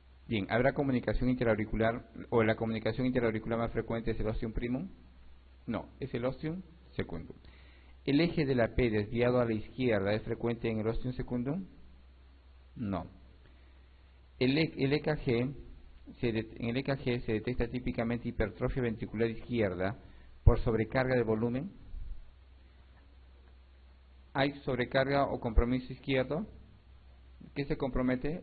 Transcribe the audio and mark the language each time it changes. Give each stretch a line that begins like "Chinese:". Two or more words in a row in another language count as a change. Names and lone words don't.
Spanish: Bien, ¿habrá comunicación interauricular o la comunicación interauricular más frecuente es el
Latin: ostium primum?
Spanish: No, es el
Latin: ostium secundum.
Spanish: ¿El eje de la P desviado a la izquierda es frecuente en el
Latin: ostium secundum?
Spanish: No. En el EKG se detecta típicamente hipertrofia ventricular izquierda por sobrecarga de volumen. ¿Hay sobrecarga o compromiso izquierdo? ¿Qué se compromete?